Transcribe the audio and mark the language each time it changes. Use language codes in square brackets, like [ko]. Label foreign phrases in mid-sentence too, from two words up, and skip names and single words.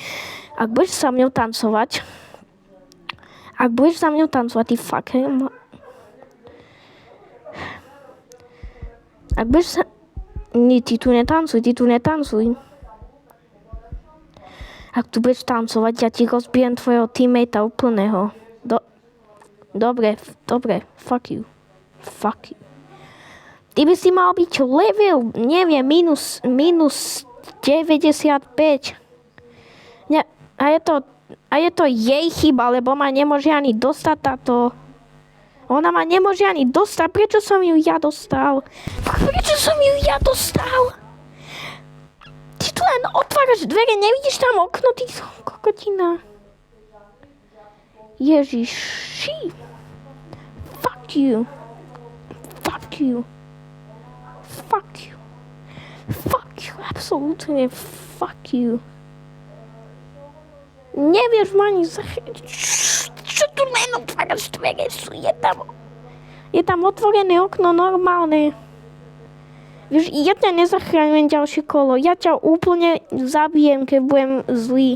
[sk] Ak budeš sa mňou tancovať, ty fucker. Ak budeš Ty tu netancuj. Ak tu budeš tancovať, ja ti rozbijem tvojho teammatea úplného. Dobre, [en] fuck you. [sk] Ty by si mal byť level, neviem, minus 95. Ne, a je to jej chyba, lebo ma nemôže ani dostať táto... Ona ma nemôže ani dostať, prečo som ju ja dostal? Ty tu len otváraš dvere, nevidíš tam okno, ty kokotina. Ježiši. [en] Fuck you, absolútne fuck you. [sk] Nevieš ma ani Čo tu len otváraš dvere? Je tam otvorené okno normálne. Vieš, ja ťa nezachránim ďalšie kolo. Ja ťa úplne zabijem, keď budem zlý.